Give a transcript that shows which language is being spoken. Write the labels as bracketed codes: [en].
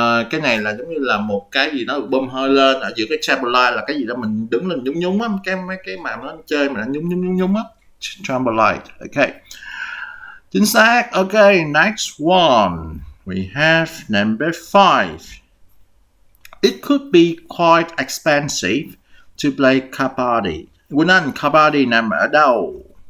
[vi] Cái này là giống như là một cái gì đó bơm hơi lên ở giữa cái trampoline, là cái gì đó mình đứng lên nhúng nhúng á, mấy cái mà nó chơi mà nó nhúng nhúng á, trampoline. Ok, chính xác. [en] Ok, next one we have number 5. It could be quite expensive to play kabaddi. [vi] Quỳnh Anh, kabaddi nằm ở đâu?